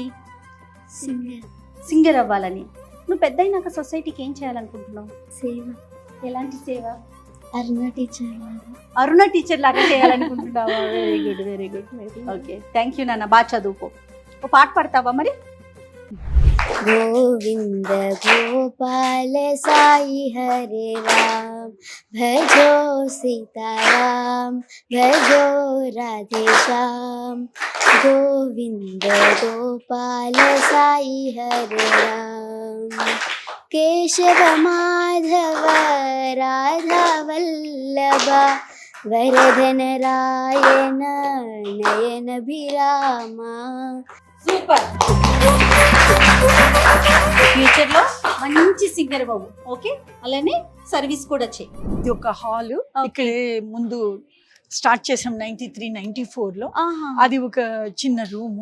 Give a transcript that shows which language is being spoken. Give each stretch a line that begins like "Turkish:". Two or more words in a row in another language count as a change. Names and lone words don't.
English: Singer.
Telugu: సింగర్ అవ్వాలని. నువ్వు పెద్ద అయినాక సొసైటీకి ఏం చేయాలనుకుంటున్నావు? సేవ. ఎలాంటి సేవ? అరుణ టీచర్ లాగా. అరుణ టీచర్ లాగా చేయాలనుకుంటున్నావా?
English: very good very good.
Telugu: ఓకే,
English: thank you
Telugu: నాన్న. బాగా చదువుకో. ఓ పాట పాడతావా మరి?
Hindi: गोविंद गोपाल साई हरे राम, भजो सीताराम, भजो राधे श्याम. गोविंद गोपाल साई हरे राम, केशव माधव राधा वल्लभ, वरदन रायन नयन भिरामा.
Telugu: సూపర్. ఫ్యూచర్ లో మంచి సింగర్ బాబు. ఓకే, అలానే సర్వీస్ కూడా చేయి. ఇది ఒక హాల్. ఇక్కడే ముందు స్టార్ట్ చేసాం 93-94 లో. అది ఒక చిన్న రూమ్.